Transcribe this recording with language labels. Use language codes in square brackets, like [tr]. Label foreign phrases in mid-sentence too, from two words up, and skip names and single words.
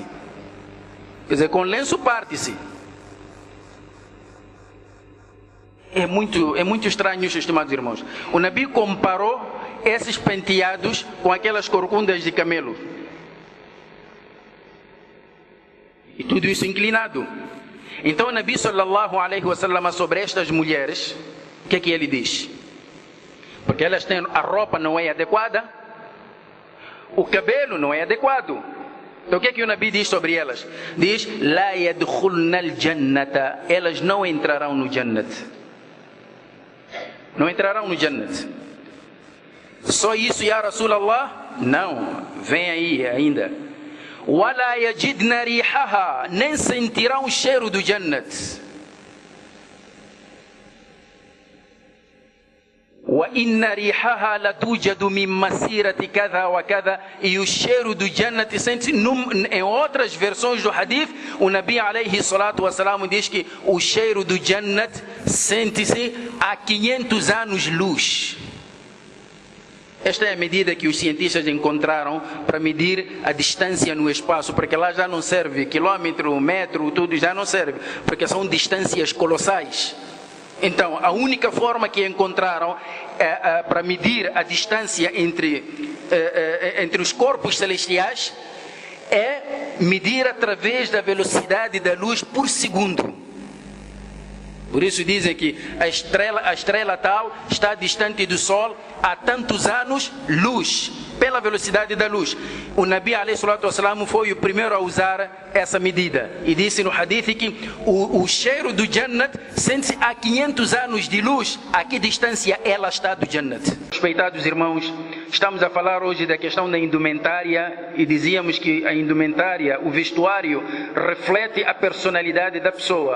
[pt] Quer dizer, com lenço parte-se. É muito estranho isso, estimados irmãos. O Nabi comparou esses penteados com aquelas corcundas de camelo. E tudo isso inclinado. Então o Nabi [ar] صلى الله عليه وسلم, [pt] sobre estas mulheres, o que é que ele diz? Porque elas têm, a roupa não é adequada, o cabelo não é adequado. Então o que é que o Nabi diz sobre elas? Diz: [ar] لا يدخلن الجنة, [pt] elas não entrarão no Jannat. Não entrarão no Jannat. Só isso, [ar] يا رسول الله? [pt] Não, vem aí ainda. [ar] ولا يجدن ريحها, [pt] nem sentirão o cheiro do Jannat. [ar] وإن ريحها ليوجد من مسيرة كذا وكذا, [pt] e o cheiro do Jannat sente em outras versões do hadith. O Nabi [ar] عليه الصلاة والسلام [pt] diz que o cheiro do Jannat sente-se a 500 anos luz. Esta é a medida que os cientistas encontraram para medir a distância no espaço, porque lá já não serve quilômetro, metro, tudo já não serve, porque são distâncias colossais. Então, a única forma que encontraram para medir a distância entre os corpos celestiais é medir através da velocidade da luz por segundo. Por isso dizem que a estrela tal está distante do Sol há tantos anos, luz, pela velocidade da luz. O Nabi [ar] عليه الصلاة والسلام [pt] foi o primeiro a usar essa medida. E disse no hadith que o cheiro do Jannat sente-se a 500 anos de luz. A que distância ela está do Jannat? Respeitados irmãos, estamos a falar hoje da questão da indumentária e dizíamos que a indumentária, o vestuário, reflete a personalidade da pessoa.